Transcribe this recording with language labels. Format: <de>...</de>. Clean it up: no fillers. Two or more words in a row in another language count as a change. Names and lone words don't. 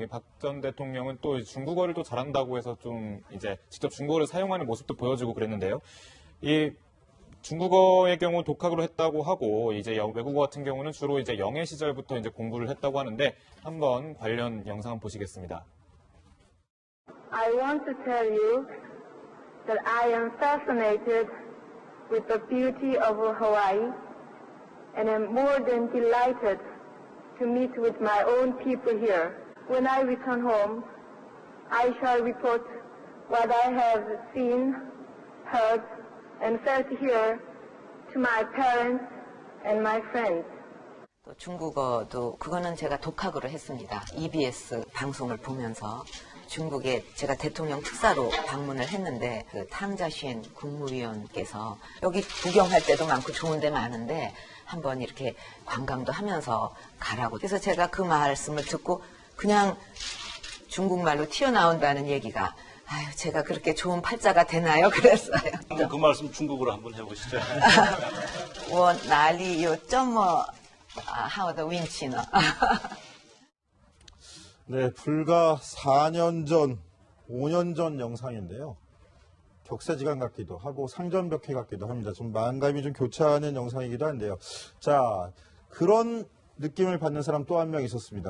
<ko>박 전 대통령은 또 중국어를 또 잘한다고 해서 좀 이제 직접 중국어를 사용하는 모습도 보여주고 그랬는데요. 이 중국어의 경우 독학으로 했다고 하고 이제 외국어 같은 경우는 주로 이제 영예 시절부터 이제 공부를 했다고 하는데 한번 관련 영상 보시겠습니다.</ko> <en>I want to tell you that I am fascinated with the beauty of Hawaii. And am more than delighted to meet with my own people here. When I return home, I shall report what I have seen, heard, and felt here to my parents and my friends.</en> <ko>또 중국어도 그거는 제가 독학으로 했습니다. EBS 방송을 보면서 중국에 제가 대통령 특사로 방문을 했는데 그 탕자신 국무위원께서 여기 구경할 때도 많고 좋은 데 많은데 한번 이렇게 관광도 하면서 가라고. 그래서 제가 그 말씀을 듣고 그냥 중국말로 튀어나온다는 얘기가 아유 제가 그렇게 좋은 팔자가 되나요? 그랬어요. 그 말씀 중국어로 한번 해보시죠.</ko> <zh>我哪里有这么好的运气呢?</zh> <ko>네, 불과 4년 전, 5년 전 영상인데요. 격세지감 같기도 하고 상전벽해 같기도 합니다. 좀 마음감이 좀 교차하는 영상이기도 한데요. 자, 그런 느낌을 받는 사람 또 한 명 있었습니다.</ko>